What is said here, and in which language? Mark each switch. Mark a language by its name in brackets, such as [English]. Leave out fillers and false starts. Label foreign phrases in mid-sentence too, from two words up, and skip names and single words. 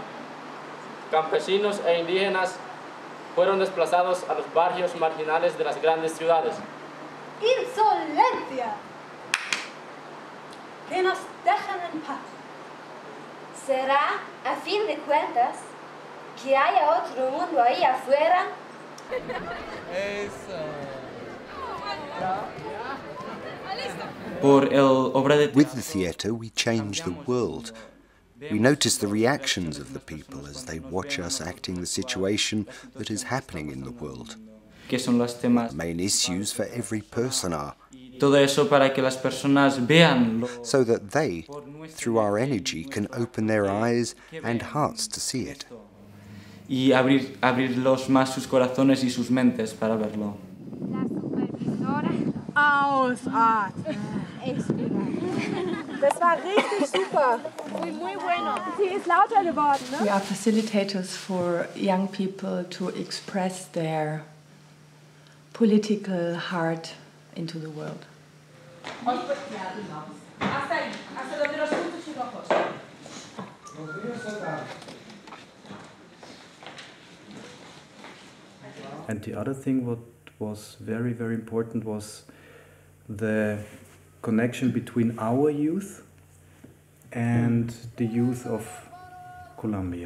[Spanish] Campesinos e indígenas fueron desplazados a los barrios marginales de las grandes ciudades. ¡Insolencia! Que nos dejen en paz. ¿Será, a fin de cuentas, que haya otro mundo ahí afuera? [English] With the theatre, we change the world. We notice the reactions of the people as they watch us acting the situation that is happening in the world. The main issues for every person are. [Spanish] Todo eso para que las personas vean. [English] So that they, through our energy, can open their eyes and hearts to see it. [Spanish] Y abrirlos más sus corazones y sus mentes para verlo. [German] Das war richtig super. [Spanish] Muy bueno. [German] Sie ist lauter geworden, ne? [English] We are facilitators for young people to express their political heart into the world. And the other thing what was very, very important was the connection between our youth and the youth of Colombia.